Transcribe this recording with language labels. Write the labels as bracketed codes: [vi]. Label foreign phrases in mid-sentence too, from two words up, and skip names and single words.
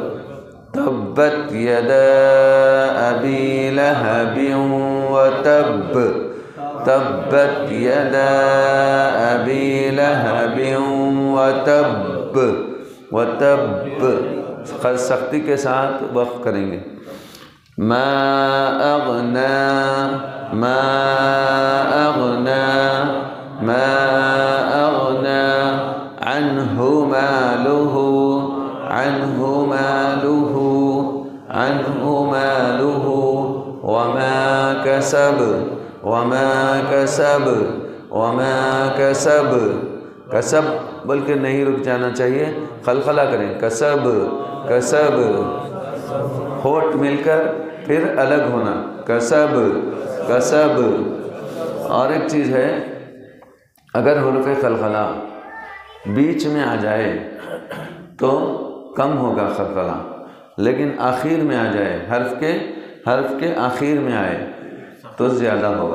[ar] تبت یدا ابی لہب وتب. تبت یدا ابی لہب وتب. [ur] وتب سختی کے ساتھ وقف کریں گے. [ar] ما اغنا ما اغنا ما اغنا عنہ مالہ عنہ مالہ عنہ مالہ وما کسب وما کسب وما کسب. [ur] کسب بلکہ نہیں رک جانا چاہیے، خلخلہ کریں. کسب کسب، ہونٹ مل کر پھر الگ ہونا. [ar] کسب کسب. [ur] اور ایک چیز ہے، اگر حروف خلخلہ بیچ میں آ جائے تو کم ہوگا خلخلہ، لیکن آخر میں آ جائے، حرف کے آخر میں آئے تو زیادہ ہوگا.